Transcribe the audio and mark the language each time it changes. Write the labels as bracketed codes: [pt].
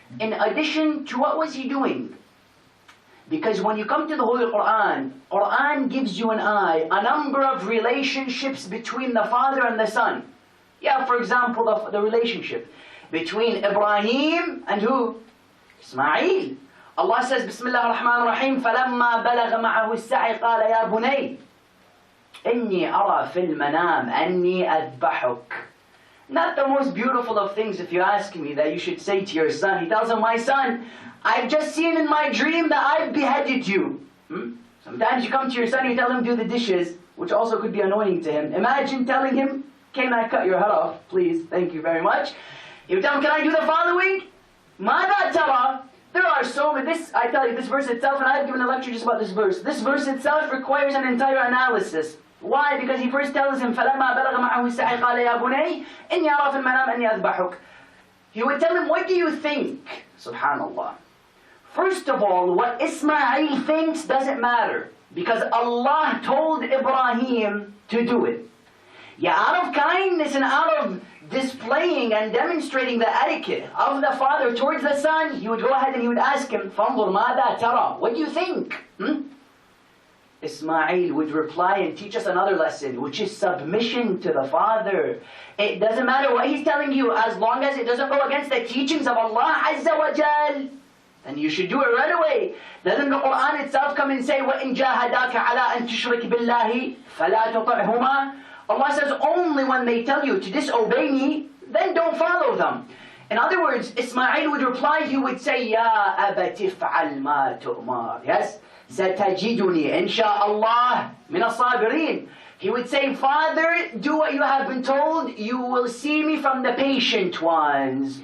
[en] In addition to what was he doing? Because when you come to the Holy Quran, Quran gives you and I a number of relationships between the father and the son. Yeah, for example, the relationship between Ibrahim and who? Ismail. Allah says, [ar] Bismillah ar-Rahman ar-Rahim, فَلَمَّا بَلَغَ مَعَهُ السَّعْيَ قَالَ يَا بُنَيْ إِنِّي أَرَى فِي الْمَنَامِ أَنِّي أَذْبَحُكَ. [en] Not the most beautiful of things, if you ask me, that you should say to your son. He tells him, my son, I've just seen in my dream that I've beheaded you. Sometimes you come to your son and you tell him do the dishes, which also could be annoying to him. Imagine telling him, can I cut your head off? Please, thank you very much. You tell him, can I do the following? [ar] ماذا ترى? [en] There are so many, I tell you, this verse itself, and I've given a lecture just about this verse. This verse itself requires an entire analysis. Why? Because he first tells him, [ar] فَلَمَّا بَلَغَ مَعَهُ السَّعْيَ قَالَ يَا بُنَيْ إِنِّي أَرَى فِي الْمَنَامِ أَنِّي أَذْبَحُكَ. [en] He would tell him, what do you think? Subhanallah. First of all, what Ismail thinks doesn't matter. because Allah told Ibrahim to do it. Yeah, out of kindness and out of displaying and demonstrating the etiquette of the father towards the son, he would go ahead and he would ask him, [ar] فَانظُرْ مَاذَا تَرَى? [en] What do you think? Ismail would reply and teach us another lesson, which is submission to the father. It doesn't matter what he's telling you, as long as it doesn't go against the teachings of Allah Azza wa Jal, then you should do it right away. Doesn't the Quran itself come and say, [ar] وَإِن جَاهَدَاكَ عَلَىٰ أَن تُشْرِكْ بِاللَّهِ فَلَا تُطِعْهُمَا? [en] Allah says, only when they tell you to disobey me, then don't follow them. In other words, Ismail would reply, he would say, [ar] يَا أَبَتِ افْعَلْ مَا تُؤْمَرْ. [en] Yes? [ar] سَتَجِدُنِي إِنْ شَاءَ اللَّهِ مِنَ الصَّابِرِينَ. [en] He would say, Father, do what you have been told, you will see me from the patient ones.